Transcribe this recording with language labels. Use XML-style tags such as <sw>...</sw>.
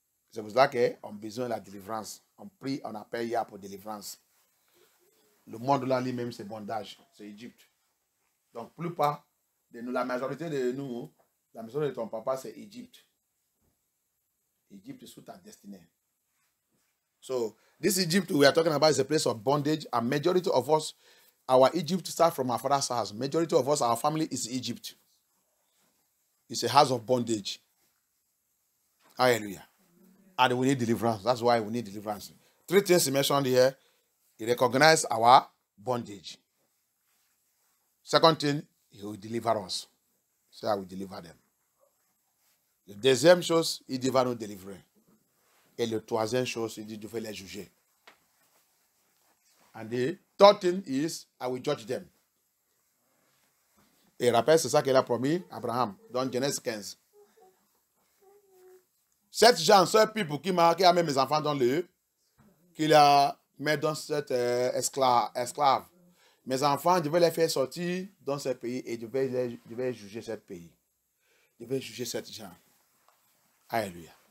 <fr>C'est pour ça qu'on a besoin de la délivrance. On prie, on appelle hier pour délivrance. Le monde là, lui-même, c'est bondage. C'est Égypte. Donc, plupart de nous, la majorité de nous, la maison de ton papa, c'est Égypte. Égypte est sous ta destinée.</fr> <en>So, this Egypt we are talking about is a place of bondage, and majority of us, our Egypt starts from our father's house. Majority of us, our family is Egypt. It's a house of bondage. Hallelujah. And we need deliverance. That's why we need deliverance. Three things he mentioned here. He recognizes our bondage. Second thing, he will deliver us. So I will deliver them.</en> <fr>La deuxième chose, il dit va nous délivrer. Et la troisième chose, il dit je vais les juger.</fr> <en>And the third thing is, I will judge them.</en> <fr>Et rappelle, c'est ça qu'il a promis Abraham dans Genèse 15. Cette gens, ce people qui a mis mes enfants dans le, qu'il a mis dans cet esclave. Mes enfants, je vais les faire sortir dans ce pays et je vais juger ce pays. Je vais juger cette gens. Alléluia.</fr>